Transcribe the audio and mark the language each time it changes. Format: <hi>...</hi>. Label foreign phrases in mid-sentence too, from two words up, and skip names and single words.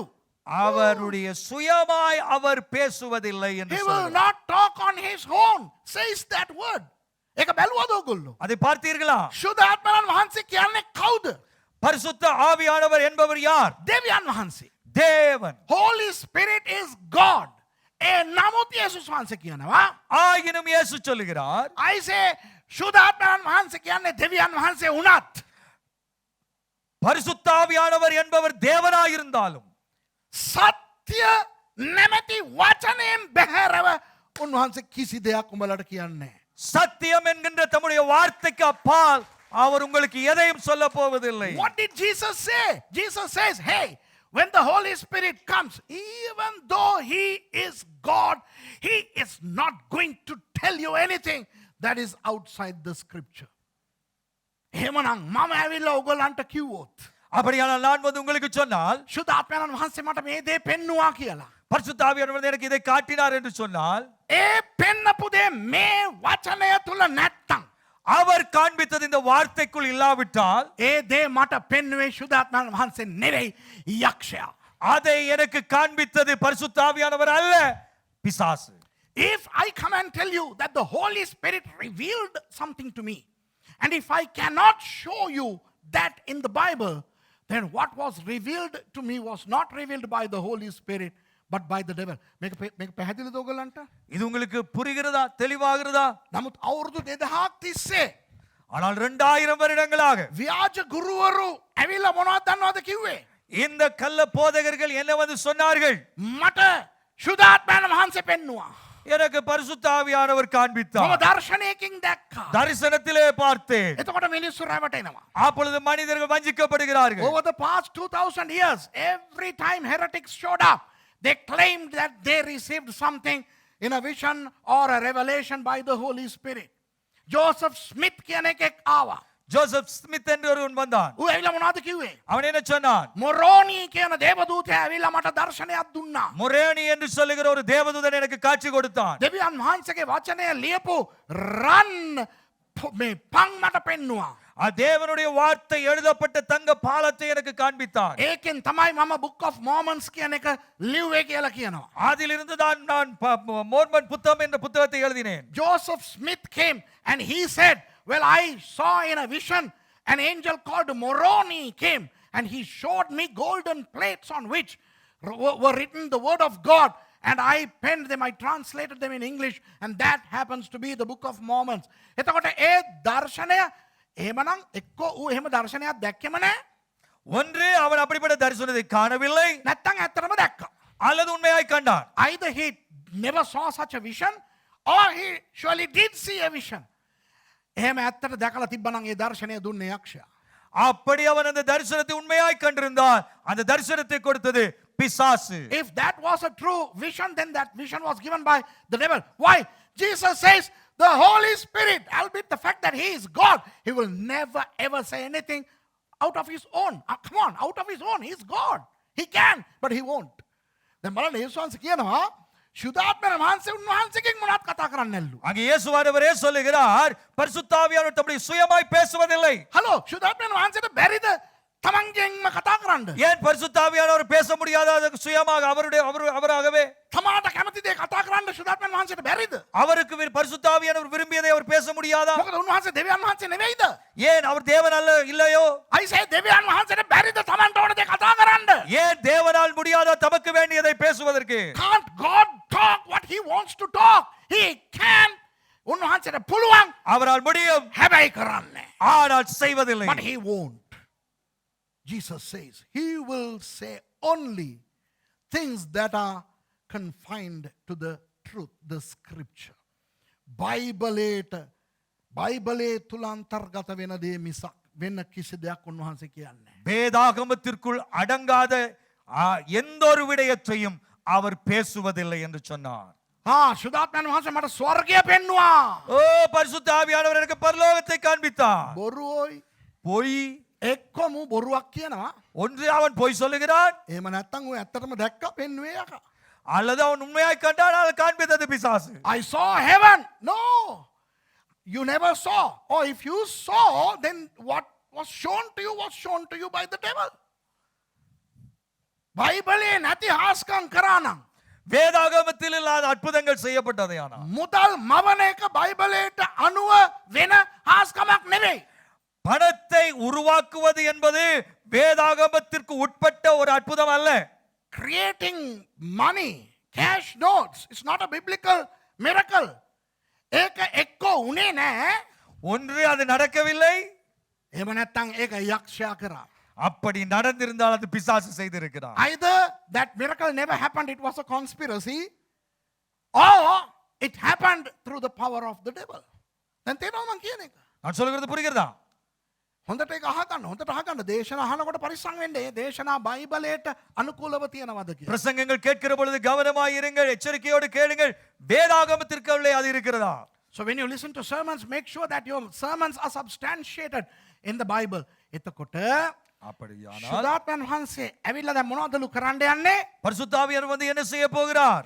<ta>அவருடைய சுயமாய் அவர் பேசுவதில்லை என்று</ta> <en>He will</en> <ta>சொல்லுகிறார்.</ta> <en>not talk on his own, says that word.</en> <si>ඒක බැලුවද ඔයගොල්ලෝ?</si> <ta>அதை பார்த்தீர்களா?</ta> <si>ශුද්ධාත්මයන් වහන්සේ කියන්නේ කවුද?</si> <ta>பரிசுத்த ஆவியானவர் என்பவர் யார்?</ta> <si>දෙවියන් වහන්සේ.</si> <ta>தேவன்.</ta> <en>Holy Spirit is God.</en> <si>ඒ නමුත් යේසුස් වහන්සේ කියනවා</si> <ta>ஆயினும் இயேசு சொல்லுகிறார்,</ta> <en>I say</en> <si>ශුද්ධාත්මයන් වහන්සේ කියන්නේ දෙවියන් වහන්සේ වුණත්</si> <ta>பரிசுத்த ஆவியானவர் என்பவர் தேவனாயிருந்தாலும்</ta> <si>සත්‍ය නැමැති වචනයෙන් බැහැරව උන්වහන්සේ කිසි දෙයක් උඹලට කියන්නේ නැහැ.</si> <ta>சத்தியம் என்கின்ற தம்முடைய வார்த்தைக்கு அப்பால் அவர் உங்களுக்கு எதையும் சொல்ல போவதில்லை.</ta> <en>What did Jesus say? Jesus says, hey, when the Holy Spirit comes, even though he is God, he is not going to tell you anything that is outside the scripture.</en> <si>එහෙමනම් මම ඇවිල්ලා ඔයගොල්ලන්ට කිව්වොත්</si> <ta>அப்படியானால் நான் வந்து உங்களுக்கு சொன்னால்,</ta> <si>ශුද්ධාත්මයන් වහන්සේ මට මේ දේ පෙන්නුවා කියලා.</si> <ta>பரிசுத்த ஆவியானவர் எனக்கு இதை காட்டினார் என்று சொன்னால்,</ta> <si>ඒ පෙන්නපු දේ මේ වචනය තුල නැත්තම්</si> <ta>அவர் காண்பித்தது இந்த வார்த்தைக்குள் இல்லாவிட்டால்</ta> <si>ඒ දේ මට පෙන්නුවේ ශුද්ධාත්මයන් වහන්සේ නෙවෙයි යක්ෂයා.</si> <ta>அதை எனக்கு காண்பித்தது பரிசுத்த ஆவியானவர் அல்ல, பிசாசு.</ta> <en>If I come and tell you that the Holy Spirit revealed something to me, and if I cannot show you that in the Bible, then what was revealed to me was not revealed by the Holy Spirit, but by the devil.</en> <si>මේක පැහැදිලිද ඔයගොල්ලන්ට?</si> <ta>இது உங்களுக்கு புரிகிறதா, தெளிவாகிறதா?</ta> <si>නමුත් අවුරුදු 2000ක් තිස්සේ</si> <ta>ஆனால் 2000 வருடங்களாக</ta> <si>ව්‍යාජ ගුරුවරු ඇවිල්ලා මොනවද දන්නවද කිව්වේ?</si> <ta>இந்த கள்ள போதகர்கள் என்ன வந்து சொன்னார்கள்?</ta> <si>මට ශුද්ධාත්මයන් වහන්සේ පෙන්නුවා.</si> <ta>எனக்கு பரிசுத்த ஆவியானவர்</ta> <si>මම</si> <ta>காண்பித்தார்.</ta> <si>දර්ශනයකින් දැක්කා.</si> <ta>தரிசனத்திலே பார்த்தேன்.</ta> <si>එතකොට මිනිස්සු රැවටෙනවා.</si> <ta>அப்பொழுது மனிதர்கள் வஞ்சிக்கப்படுகிறார்கள்.</ta> <en>Over the past 2000 years, every time heretics showed up, they claimed that they received something in a vision or a revelation by the Holy Spirit.</en> <si>Joseph Smith කියන එකෙක් ආවා.</si> <ta>ஜோசப் ஸ்மித் என்று ஒருவன் வந்தான்.</ta> <si>ඌ ඇවිල්ලා මොනවද කිව්වේ?</si> <ta>அவன் என்ன சொன்னான்?</ta> <si>මොරෝනි කියන දේවදූතයා ඇවිල්ලා මට දර්ශනයක් දුන්නා.</si> <ta>முரேணி என்று சொல்லுகிற ஒரு தேவதூதன் எனக்கு காட்சி கொடுத்தான்.</ta> <si>දෙවියන් වහන්සේගේ වචනය ලියපු රන් මේ පන් මට පෙන්නුවා.</si> <ta>தேவனுடைய வார்த்தை எழுதப்பட்ட தங்க பாலத்தை எனக்கு காண்பித்தான்.</ta> <si>ඒකෙන් තමයි මම Book of Mormons කියන එක ලිව්වේ කියලා කියනවා.</si> <ta>அதிலிருந்து தான் நான் மோர்மன் புத்தகம் என்ற புத்தகத்தை எழுதினேன்.</ta> <en>Joseph Smith came and he said, well, I saw in a vision an angel called Moroni came and he showed me golden plates on which were written the word of God, and I penned them, I translated them in English, and that happens to be the Book of Mormons.</en> <si>එතකොට ඒ දර්ශනය එහෙමනම් එක්ක ඌ එහෙම දර්ශනයක් දැක්කෙම නැහැ.</si> <ta>ஒன்று அவன் அப்படிப்பட்ட தரிசனத்தை காணவில்லை,</ta> <si>නැත්තම් ඇත්තටම දැක්කා.</si> <ta>அல்லது உண்மையாய் கண்டான்.</ta> <en>Either he never saw such a vision or he surely did see a vision.</en> <si>එහෙම ඇත්තට දැකලා තිබ්බනම් ඒ දර්ශනය දුන්නේ යක්ෂයා.</si> <ta>அப்படி அவன் அந்த தரிசனத்தை உண்மையாய் கண்டிருந்தான். அந்த தரிசனத்தை கொடுத்தது பிசாசு.</ta> <en>If that was a true vision, then that vision was given by the devil. Why? Jesus says the Holy Spirit, albeit the fact that he is God, he will never ever say anything out of his own. Come on, out of his own. He is God. He can, but he won't.</en> <si>දැන් බලන්න යේසුස් වහන්සේ කියනවා සුදාත්මන වහන්සේ උන්වහන්සේගෙන් මොනවත් කතා කරන්නේ නැල්ලු.</si> <ta>அங்கே இயேசுவானவரே சொல்லுகிறார், பரிசுத்த ஆவியானவர் தம்முடைய சுயமாய் பேசுவதில்லை.</ta> <si>හලෝ සුදාත්මන වහන්සේට බැරිද තමන්ගෙන්ම කතා කරන්න?</si> <ta>ஏன் பரிசுத்த ஆவியானவர் பேச முடியாத சுயமாக அவராகவே</ta> <si>තමාට කැමති දේ කතා කරන්න සුදාත්මන වහන්සේට බැරිද?</si> <ta>அவருக்கு பரிசுத்த ஆவியானவர் விரும்பியதை அவர் பேச முடியாதா?</ta> <si>මොකද උන්වහන්සේ දෙවියන් වහන්සේ නෙවෙයිද?</si> <ta>ஏன் அவர் தேவன் அல்ல இல்லையோ?</ta> <en>I say</en> <si>දෙවියන් වහන්සේට බැරිද තමන්ට ඕන දේ කතා කරන්න?</si> <ta>ஏன் தேவனால் முடியாத தமக்கு வேண்டியதை பேசுவதற்கு?</ta> <en>Can't God talk what he wants to talk? He can.</en> <si>උන්වහන්සේට පුළුවන්.</si> <ta>அவரால் முடியும்,</ta> <si>හැබැයි කරන්නේ.</si> <ta>ஆனால் செய்வதில்லை.</ta> <en>But he won't. Jesus says he will say only things that are confined to the truth, the scripture.</en> <si>බයිබලේ තුල අන්තර්ගත වෙන දේ මිසක් වෙන කිසි දෙයක් උන්වහන්සේ කියන්නේ.</si> <ta>வேதாகமத்திற்குள் அடங்காத எந்த ஒரு விடயத்தையும் அவர் பேசுவதில்லை என்று சொன்னார்.</ta> <si>සුදාත්මයන් වහන්සේ මට ස්වර්ගය පෙන්නවා.</si> <ta>ஓ பரிசுத்த ஆவியானவர் எனக்கு பரலோகத்தை காண்பித்தார்.</ta> <si>බොරුවෝයි.</si> <ta>பொய்.</ta> <si>එක්කම බොරුවක් කියනවා.</si> <ta>ஒன்று அவன் பொய் சொல்லுகிறான்,</ta> <si>එහෙම නැත්තම් ඔය ඇත්තටම දැක්ක පෙන්නුවේ යකා.</si> <ta>அல்லது அவன் உண்மையாய் கண்டான், ஆனால் காண்பித்தது பிசாசு.</ta> <en>I saw heaven. No. You never saw. Or if you saw, then what was shown to you was shown to you by the devil.</en> <si>බයිබලේ නැති හාස්කම් කරානම්</si> <ta>வேதாகமத்தில் இல்லாத அற்புதங்கள் செய்யப்பட்டதையானா</ta> <si>මුදල් මවන එක බයිබලයට අනුව වෙන හාස්කමක් නෙවෙයි.</si> <ta>பணத்தை உருவாக்குவது என்பது வேதாகமத்திற்கு உட்பட்ட ஒரு அற்புதம் அல்ல.</ta> <en>Creating money, cash notes, it's not a biblical miracle.</en> <si>ඒක එක්ක උනේ නැහැ.</si> <ta>ஒன்று அது நடக்கவில்லை,</ta> <si>එහෙම නැත්තම් ඒක යක්ෂයා කරා.</si> <ta>அப்படி நடந்திருந்தால் அது பிசாசு செய்திருக்கிறான்.</ta> <en>Either that miracle never happened, it was a conspiracy, or it happened through the power of the devil.</en> <si>දැන් තේරෙනවද මං කියන එක?</si> <ta>நான் சொல்கிறது புரிகிறதா?</ta> <si>හොඳට ඒක අහගන්න. හොඳට අහගන්න. දේශනා අහනකොට පරිස්සම් වෙන්න. ඒ දේශනා බයිබලයට අනුකූලව තියෙනවද කියලා.</si> <ta>பிரசங்கங்கள் கேட்கிற பொழுது கவனமாய் இருங்கள், எச்சரிக்கையோடு கேளுங்கள். வேதாகமத்திற்கு உள்ளே அது இருக்கிறதா?</ta> <en>So when you listen to sermons, make sure that your sermons are substantiated in the Bible.</en> <si>එතකොට</si> <ta>அப்படியானால்</ta> <si>සුදාත්මයන් වහන්සේ ඇවිල්ලා දැන් මොනවදලු කරන්න යන්නේ?</si> <ta>பரிசுத்த ஆவியானவர் வந்து என்ன செய்ய போகிறார்?</ta>